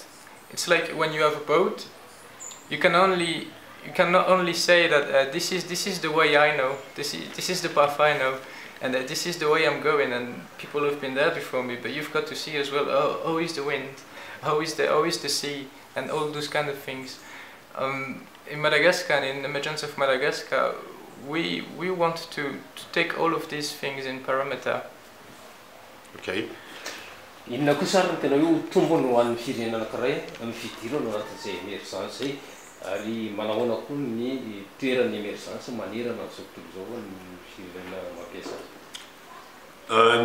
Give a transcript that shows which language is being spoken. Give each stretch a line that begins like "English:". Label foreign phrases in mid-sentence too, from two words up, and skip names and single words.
English: It's like when you have a boat, you cannot only say that this is the way I know, this is the path I know, and this is the way I'm going, and people have been there before me. But you've got to see as well, how is the wind, how is the sea, and all those kind of things. In Madagascar, in the emergence of Madagascar, we want to take all of these things in parameter. Okay.
Malagasy: Inona koa sara ny tena hoe tombony ho an'ny firenena anankiray amin'ny fidirana anatin'izay émergence zay ary manahoana koa ny toeran'ny émergence manerana amin'izao tontolo izao ny firenena mampiasa.